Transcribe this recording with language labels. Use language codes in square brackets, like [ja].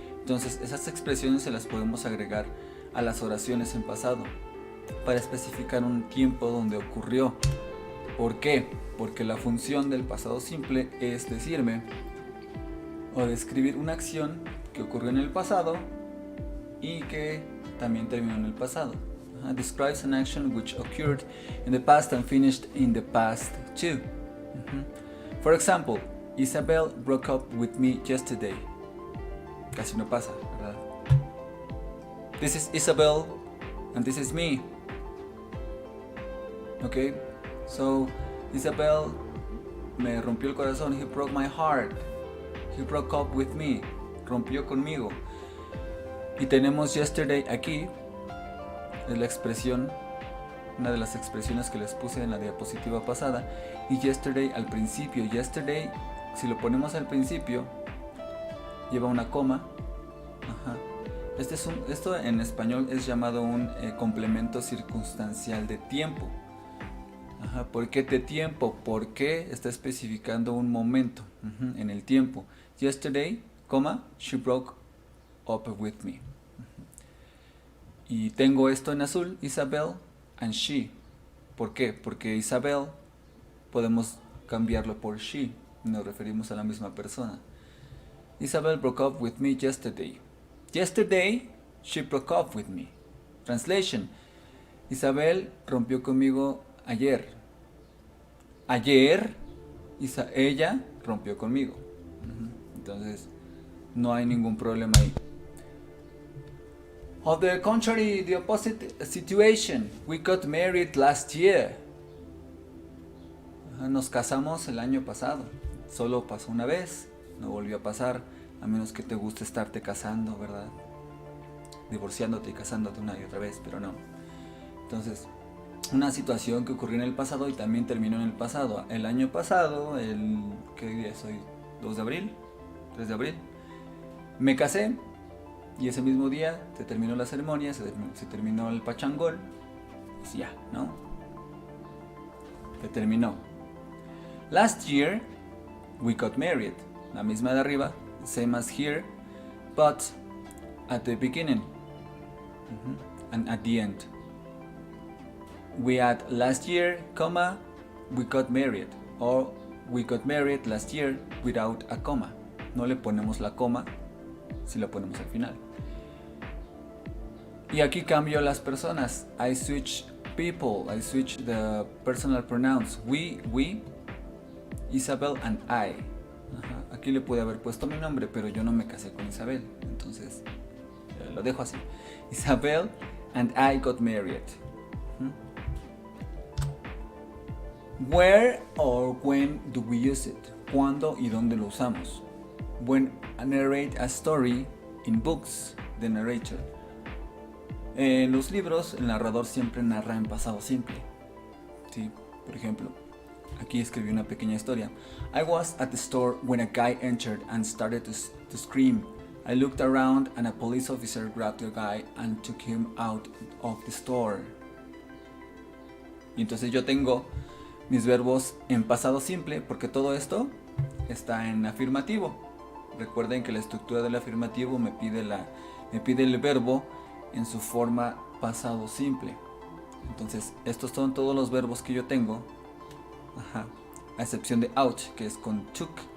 [es] Entonces esas expresiones se las podemos agregar a las oraciones en pasado para especificar un tiempo donde ocurrió. ¿Por qué? Porque la función del pasado simple es decirme o describir una acción que ocurrió en el pasado y que también terminó en el pasado. [en] Describes an action which occurred in the past and finished in the past too. For example, Isabel broke up with me yesterday. [es] Casi no pasa, ¿verdad? [en] This is Isabel and this is me. Okay, so Isabel [es] me rompió el corazón. [en] He broke my heart. He broke up with me. [es] Rompió conmigo. Y tenemos yesterday aquí. Es la expresión, una de las expresiones que les puse en la diapositiva pasada. Y yesterday al principio. Yesterday, si lo ponemos al principio, lleva una coma. Esto en español es llamado un complemento circunstancial de tiempo. ¿Por qué de tiempo? Porque está especificando un momento en el tiempo. [en] Yesterday, coma, she broke up with me. [es] Y tengo esto en azul, [en] Isabel and she. [es] ¿Por qué? Porque Isabel podemos cambiarlo por she. Nos referimos a la misma persona. [en] Isabel broke up with me yesterday. Yesterday, she broke up with me. Translation. [es] Isabel rompió conmigo ayer. Ayer, ella rompió conmigo. Entonces, no hay ningún problema ahí. [en] On the contrary, the opposite situation. We got married last year. [es] Nos casamos el año pasado. Solo pasó una vez. No volvió a pasar. A menos que te guste estarte casando, ¿verdad? Divorciándote y casándote una y otra vez, pero no. Entonces, una situación que ocurrió en el pasado y también terminó en el pasado. El año pasado, ¿qué día es hoy? ¿2 de abril? ¿3 de abril? Me casé y ese mismo día se terminó la ceremonia, se terminó el pachangol. Y ya, ¿no? Se terminó. [en] Last year, we got married. [es] La misma de arriba, [en] same as here, but at the beginning and at the end. We had last year, comma, we got married, or we got married last year without a comma. [es] No le ponemos la coma si la ponemos al final. Y aquí cambio las personas. [en] I switch people, I switch the personal pronouns. We, Isabel and I. [es] Aquí le pude haber puesto mi nombre, pero yo no me casé con Isabel. Entonces, lo dejo así. [en] Isabel and I got married. Where or when do we use it? [es] ¿Cuándo y dónde lo usamos? [en] When I narrate a story in books, the narrator. [es] En los libros, el narrador siempre narra en pasado simple. ¿Sí? Por ejemplo, aquí escribí una pequeña historia. [en] I was at the store when a guy entered and started to scream. I looked around and a police officer grabbed the guy and took him out of the store. [es] Y entonces yo tengo mis verbos en pasado simple porque todo esto está en afirmativo. Recuerden que la estructura del afirmativo me pide el verbo en su forma pasado simple. Entonces estos son todos los verbos que yo tengo, a excepción de out, que es con took.